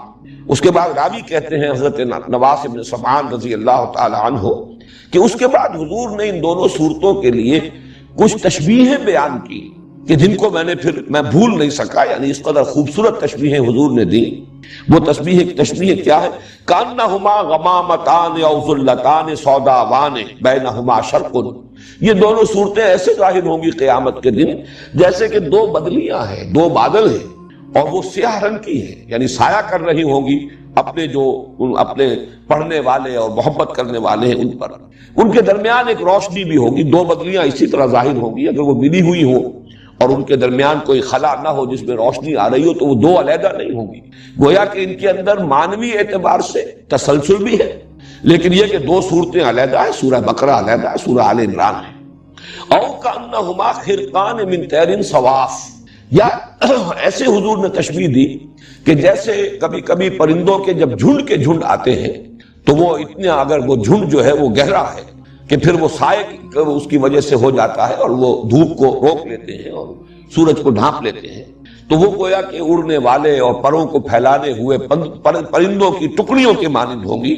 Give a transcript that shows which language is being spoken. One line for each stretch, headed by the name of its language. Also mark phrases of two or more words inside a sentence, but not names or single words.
Urdu: اس کے بعد راوی کہتے ہیں حضرت نواس بن سمعان
Arabic: رضی اللہ تعالی عنہ
Urdu: کہ اس کے بعد حضور نے ان دونوں صورتوں کے لیے کچھ تشبیہیں بیان کی کہ جن کو میں بھول نہیں سکا، یعنی اس قدر خوبصورت تشبیہیں حضور نے دی۔ وہ تشبیہیں کیا ہے؟
Arabic: کانہما غمامتان او ظلتان سوداوان بینہما شرق،
Urdu: یہ دونوں صورتیں ایسے ظاہر ہوں گی قیامت کے دن جیسے کہ دو بدلیاں ہیں، دو بادل ہیں، اور وہ سیاہ رنگ کی ہیں، یعنی سایہ کر رہی ہوں گی اپنے پڑھنے والے اور محبت کرنے والے ہیں ان پر۔ ان کے درمیان ایک روشنی بھی ہوگی، دو بدلیاں اسی طرح ظاہر ہوں گی اگر وہ ملی ہوئی ہوں، اور ان کے درمیان کوئی خلا نہ ہو جس میں روشنی آ رہی ہو، تو وہ دو علیحدہ نہیں ہوں گی۔ گویا کہ ان کے اندر معنوی اعتبار سے تسلسل بھی ہے، لیکن یہ کہ دو صورتیں علیحدہ ہیں، سورہ بقرہ علیحدہ ہے، سورہ آل عمران ہے۔
Arabic: او کأنہما خرقان من طیر صواف،
Urdu: یا ایسے حضور نے تشبیہ دی کہ جیسے کبھی کبھی پرندوں کے جب جھنڈ کے جھنڈ آتے ہیں تو وہ اتنا، اگر وہ جھنڈ جو ہے وہ گہرا ہے کہ پھر وہ سائے اس کی وجہ سے ہو جاتا ہے اور وہ دھوپ کو روک لیتے ہیں اور سورج کو ڈھانپ لیتے ہیں، تو وہ گویا کہ اڑنے والے اور پروں کو پھیلانے ہوئے پرندوں کی ٹکڑیوں کے مانند ہوں گی۔